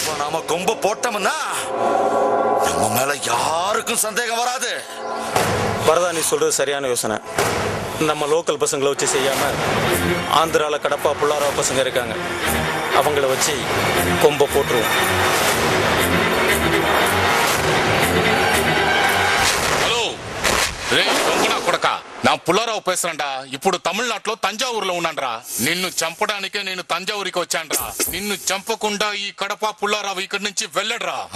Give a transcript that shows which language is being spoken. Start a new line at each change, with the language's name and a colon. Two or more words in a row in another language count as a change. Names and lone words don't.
Tamil: நாம கொம்ப போட்டோம்னா நம்ம மேல யாருக்கும் சந்தேகம் வராது. வரதா, நீ சொல்றது சரியான யோசனை. நம்ம லோக்கல் பசங்களை வச்சு செய்யாம ஆந்திரால கடப்பா புள்ளாரா பசங்க இருக்காங்க, அவங்கள வச்சு கொம்ப போட்டுருவோம்.
Telugu: హలో రే దొంగనా కొడకా, నా పుల్లారావు పేసరండా. ఇప్పుడు తమిళనాడులో తంజావూరులో ఉన్నాండ్రా. నిన్ను చంపడానికే నేను తంజావూరికి వచ్చానురా. నిన్ను చంపకుండా ఈ కడప పుల్లారావు ఇక్కడి నుంచి వెళ్ళడ్రా.